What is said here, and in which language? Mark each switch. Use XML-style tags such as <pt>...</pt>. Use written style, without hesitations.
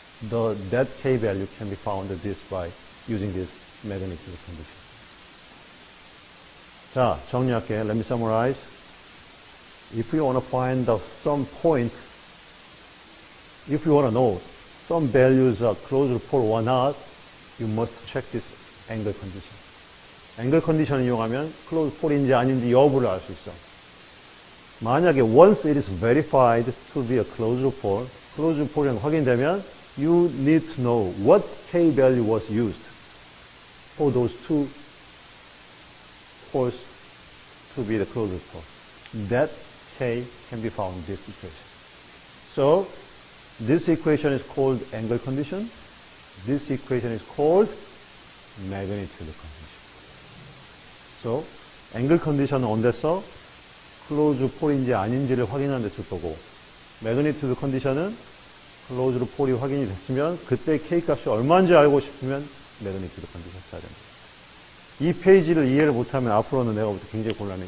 <en>That K value can be found by using this magnitude condition.</en> <ko>자, 정리할게.</ko> <en>Let me summarize. If you want to find some point, if you want to know some values are closure pole or not, you must check this angle condition.</en> <ko>angle condition을 이용하면 closure pole인지 아닌지 여부를 알 수 있어. 만약에</ko> <en>once it is verified to be a closure pole,</en> <ko>closure pole이라는 거 확인되면</ko> <en>you need to know what K value was used for those two poles to be the closure pole. That K can be found in this equation. So, this equation is called angle condition. This equation is called magnitude condition.</en> <ko>So, angle condition은 언제서 closure pole인지 아닌지를 확인하는 데 쓸 거고, magnitude condition은 closure pole이 확인이 됐으면 그때 K 값이 얼마인지 알고 싶으면 magnitude condition 써야 됩니다. 이 페이지를 이해를 못하면 앞으로는 내가 볼 때 굉장히 곤란해.</ko>